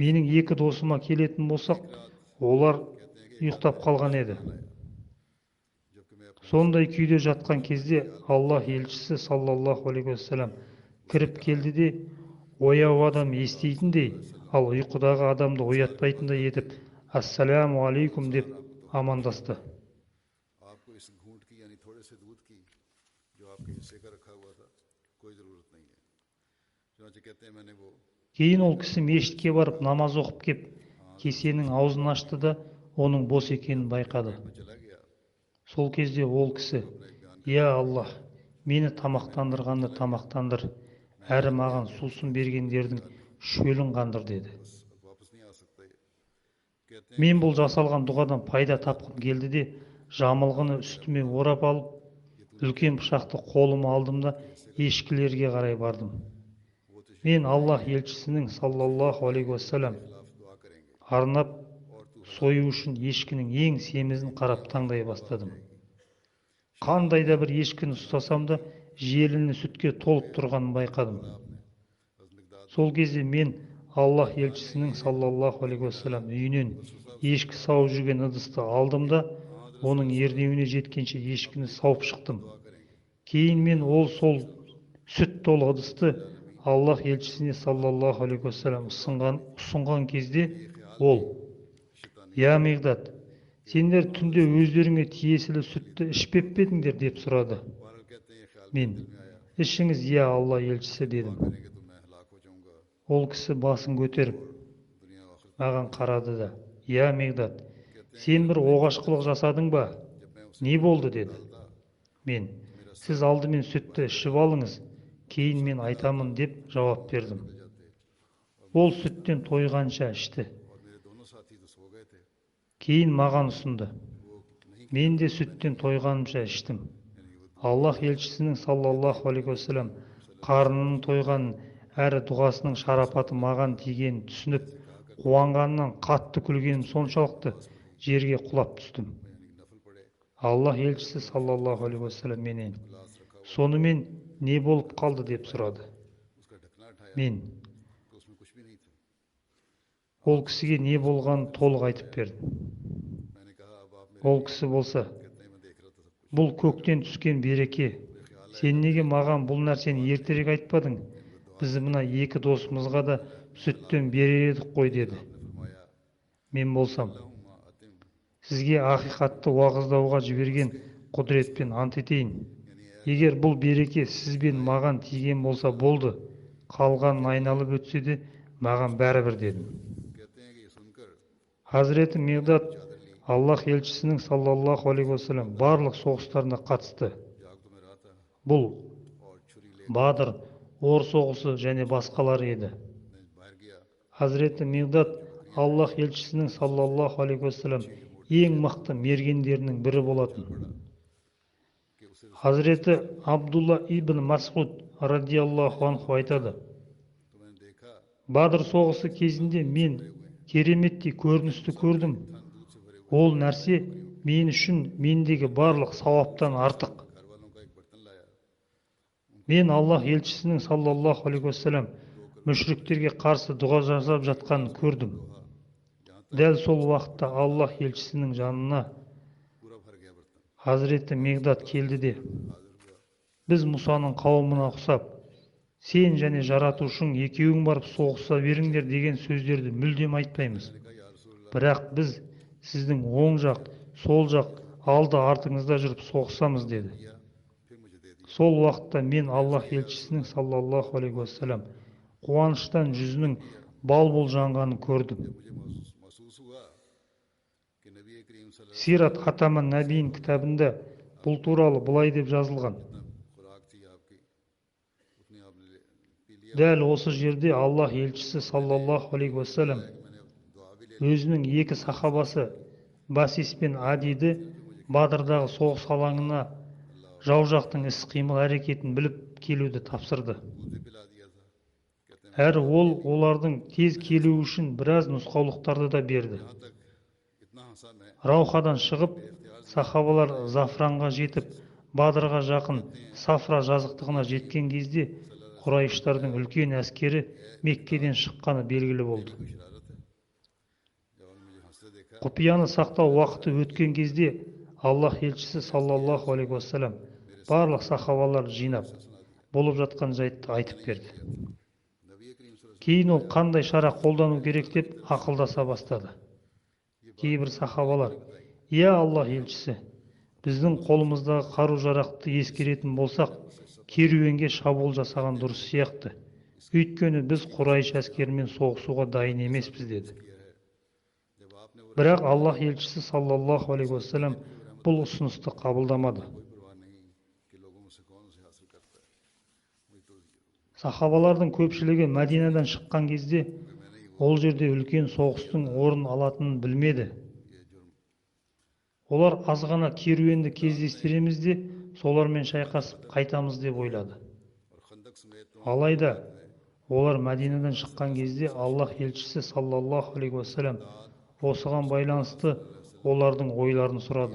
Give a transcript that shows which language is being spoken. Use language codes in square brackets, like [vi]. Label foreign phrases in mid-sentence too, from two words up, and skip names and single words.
[kk] Менің екі досыма келетін болсақ, олар ұйықтап қалған еді. [ur] جبکہ میں اپنے [kk] Сондай күйде жатқан кезде Аллах елшісі [ar] صلى الله عليه وسلم [kk] кіріп келді де, ояу адам естейтіндей, ал ұйқыдағы адамды оятпайтындай етіп, [ar] السلام عليكم [kk] деп амандасты. [ur] آپ کو اس گھونٹ کی یعنی تھوڑے سے دودھ کی جو آپ کے حصے کا رکھا ہوا تھا کوئی ضرورت نہیں ہے چنانچہ کہتے ہیں میں نے وہ [kk] Кейін ол кісі мешітке барып намаз оқып кеп, кесенің аузын ашты да оның бос екенін байқады. [ur] میں چلا گیا [kk] Сол кезде ол кісі: я Аллах, мені тамақтандырғанды тамақтандыр, әрі маған сусын бергендердің шөлін қандыр деді. [ur] واپس نہیں آ سکتے۔ کہتے ہیں [kk] Мен бұл жасалған дұғадан пайда тапқым келді де жамылғыны үстіме орап алып үлкен пышақты қолыма алдым да ешкілерге қарай бардым. Мен Аллах елшісінің [ar] صلى الله عليه وسلم [ur] خلاف دعا کریں گے [kk] арнап [ur] اور تو [kk] сою үшін ешкінің ең семізін қарап таңдай бастадым. Қандай да бір ешкіні ұстасам да желіні сүтке толып тұрғанын байқадым. Сол кезде мен Аллах елшісінің [ar] صلى الله عليه وسلم [kk] үйінен ешкі сауып жүрген ыдысты алдым да оның ернеуіне жеткенше ешкіні сауып шықтым. Кейін мен сол сүт толы ыдысты Аллах елшісіне [ar] صلى الله عليه وسلم [kk] ұсынған кезде ол: «Я Мигдат, сендер түнде өздеріңе тиесілі сүтті ішпеп пе едіңдер?» деп сұрады. [ur] پاگل کہتے ہیں یہ خیال [kk] Мен: «Ішіңіз, я Алла елшісі» дедім. [ur] کریں گے تو میں ہلاک ہو جاؤں گا [kk] Ол кісі басын көтеріп [ur] دنیا اور آخرت [kk] маған қарады да: «Я Мигдат, сен бір оғашқылық жасадың ба? Не болды?» деді. Мен: «Сіз алдымен сүтті ішіп алыңыз, кейін мен айтамын» деп жауап бердім. Ол сүттен тойғанша ішті. [ur] اور میرے دونوں ساتھی تو سو گئے تھے [kk] Кейін маған ұсынды. [ur] وہ نہیں [kk] Мен де сүттен тойғанымша іштім. Аллах елшісінің [ar] صلى الله عليه وسلم [kk] қарнының тойғанын әрі дұғасының шарапаты маған тигенін түсініп, қуанғаннан қатты күлгенім соншалықты жерге құлап түстім. [ur] یعنی نفل پڑے [kk] Аллах елшісі [ar] صلى الله عليه وسلم [kk] менен: [ur] گلاس رکھا [kk] «Сонымен не болып қалды?» деп сұрады. [ur] اس کا ڈھکنا اٹھایا [kk] Мен [ur] تو اس میں کچھ بھی نہیں تھا [kk] ол кісіге не болғанын толық айтып бердім. [ur] میں نے کہا اب آپ میرے [kk] Ол кісі болса: [ur] کہتے ہیں میں دیکھ رہا تھا سب کچھ [kk] «Бұл көктен түскен береке. Сен неге маған бұл нәрсені ертерек айтпадың? Біз мына екі досымызға да сүттен берер едік қой» деді. [ur] فرمایا [kk] Мен болсам: [ar] "اللهم أطعم [kk] «Сізге ақиқатты уағыздауға жіберген құдіретпен ант етейін. Егер бұл береке сіз бен маған тиген болса болды, қалғанын айналып өтсе де маған бәрібір» дедім. [ur] کہتے ہیں کہ یہ سن کر [kk] Хазіреті Мигдат Аллах елшісінің [ar] صلى الله عليه وسلم [kk] барлық соғыстарына қатысты. [ur] جاگ تو میں رہا تھا [kk] Бұл [ur] اور چھری لے [kk] Бадыр, Ор соғысы және басқалары еді. [ur] میں باہر گیا [kk] Хазіреті Мигдат Аллах елшісінің [ar] صلى الله عليه وسلم [kk] ең мықты мергендерінің бірі болатын. [ur] کہ اسے [kk] Хазіреті Абдулла ибн Масғуд [ar] رضي الله عنه [kk] айтады: [ur] تو میں نے دیکھا [kk] Бадыр соғысы кезінде мен кереметтей көріністі көрдім. Ол нәрсе мен үшін мендегі барлық сауаптан артық. [ur] گھر والوں کا ایک برتن لایا [kk] Мен Аллах елшісінің [ar] صلى الله عليه وسلم [kk] мүшриктерге қарсы дұға жасап жатқанын көрдім. Дәл сол уақытта Аллах елшісінің жанына [ur] پورا بھر گیا برتن [kk] Хазіреті Мигдат келді де: [ur] حاضر ہوا [kk] «Біз Мұсаның қауымына ұқсап, сен және жаратушың екеуің барып соғыса беріңдер деген сөздерді мүлдем айтпаймыз. [ur] کہا یا رسول [kk] Бірақ біз сіздің оң жақ, сол жақ, алды артыңызда жүріп соғысамыз» деді. [ur] پھر مجھے دے دیا [kk] Сол уақытта мен Аллах елшісінің [ar] صلى الله عليه وسلم [kk] қуаныштан жүзінің бал-бұл жанғанын көрдім. [ur] مجھے محسوس ہوا کہ نبی کریم صلی اللہ [kk] Сират Хатаман Набиин кітабында бұл туралы былай деп жазылған: [ar] عليه وسلم [ur] خوراک تھی آپ کی اتنی آپ نے پی لیا [kk] Дәл осы жерде Аллах елшісі [ar] صلى الله عليه وسلم [ur] میں نے دعا بھی لے [kk] өзінің екі сахабасы Басис пен Адиді Бадырдағы соғыс алаңына жау жақтың іс-қимыл әрекетін біліп келуді тапсырды. [ur] دودھ پلا دیا تھا کہتے ہیں [kk] Әрі ол олардың тез келуі үшін біраз нұсқаулықтарды да берді. [ur] یہاں تک اتنا ہنسا میں [kk] Раухадан шығып, сахабалар Зафранға жетіп, Бадырға жақын Сафра жазықтығына жеткен кезде Құрайыштардың үлкен әскері Меккеден шыққаны белгілі болды. [ur] کوئی شرارت ہے جب مجھے ہنستے دیکھا [kk] Құпияны сақтау уақыты өткен кезде Аллах елшісі [ar] صلى الله عليه وسلم [kk] барлық сахабаларды жинап, болып жатқан жайтты айтып берді. [ur] نبی کریم صلی اللہ [kk] Кейін ол қандай шара қолдану керек деп ақылдаса бастады. Кейбір сахабалар: «Я Аллах елшісі, біздің қолымыздағы қару-жарақты ескеретін болсақ, керуенге шабуыл жасаған дұрыс сияқты. Өйткені біз Құрайш әскерімен соғысуға дайын емеспіз» деді. [ur] جب آپ نے وہ [kk] Бірақ Аллах елшісі [ar] صلى الله عليه وسلم [kk] бұл ұсынысты қабылдамады. [ur] کوئی پرواہ نہیں کہ لوگوں میں سے کون اسے حاصل کرتا ہے وہی تو [kk] Сахабалардың көпшілігі Мәдинадан шыққан кезде ол жерде үлкен соғыстың орын алатынын білмеді. Олар аз ғана керуенді кездестіреміз де солармен шайқасып қайтамыз деп ойлады. Алайда олар Мәдинадан шыққан кезде Аллах елшісі [ar] صلى الله عليه وسلم [kk] осыған байланысты олардың ойларын сұрады.